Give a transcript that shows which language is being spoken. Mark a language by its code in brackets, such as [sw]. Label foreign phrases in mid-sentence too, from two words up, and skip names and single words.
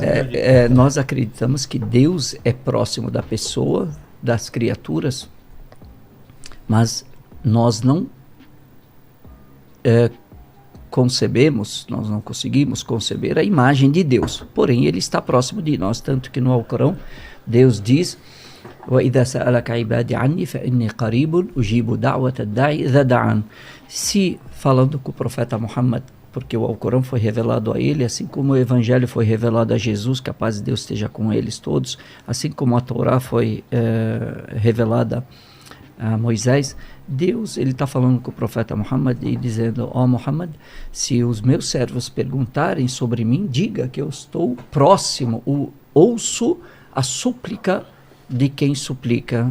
[pt] nós acreditamos que Deus é próximo da pessoa, das criaturas, mas nós não nós não conseguimos conceber a imagem de Deus, porém Ele está próximo de nós, tanto que no Alcorão Deus diz: [ar] وَإِذَا سَأَلَكَ عِبَادِي عَنِّي فَإِنِّي قَرِيبٌ أُجِيبُ دَعْوَةَ الدَّاعِ إِذَا دَعَانِ. [pt] Se, falando com o profeta Muhammad, porque o Alcorão foi revelado a ele, assim como o Evangelho foi revelado a Jesus, que a paz de Deus esteja com eles todos, assim como a Torá foi revelada a Moisés, Deus, ele está falando com o profeta Muhammad e dizendo: ó Muhammad, se os meus servos perguntarem sobre mim, diga que eu estou próximo, ouço a súplica de quem suplica.